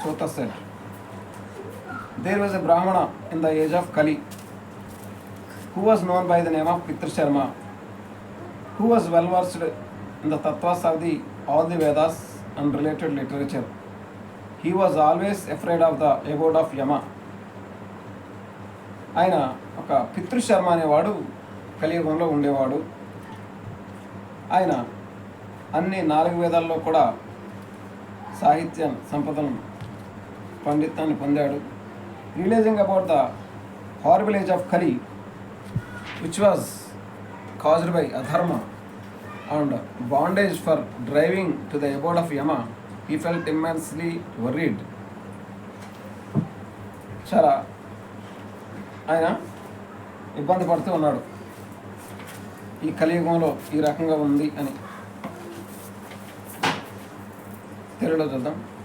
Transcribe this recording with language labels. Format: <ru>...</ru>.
<en>Suta said, "There was a Brahmana in the age of Kali who was known by the name of Pitrusharma, who was well versed in the tattvas of all the Vedas and related literature. He was always afraid of the abode of Yama."</en> <te>ఆయన ఒక పితృశర్మ అనేవాడు కలియుగంలో ఉండేవాడు. ఆయన అన్ని 4 వేదాల్లో కూడా సాహిత్య సంపదను, పండితాన్ని పొందాడు.</te> <en>Realising about the horrible age of Kali which was caused by adharma and bondage for driving to the abode of Yama, he felt immensely worried.</en> <te>చాలా ఆయన ఇబ్బంది పడుతూ ఉన్నాడు, ఈ కలియుగంలో ఈ రకంగా ఉంది అని. తెలుగులో చూద్దాం.</te>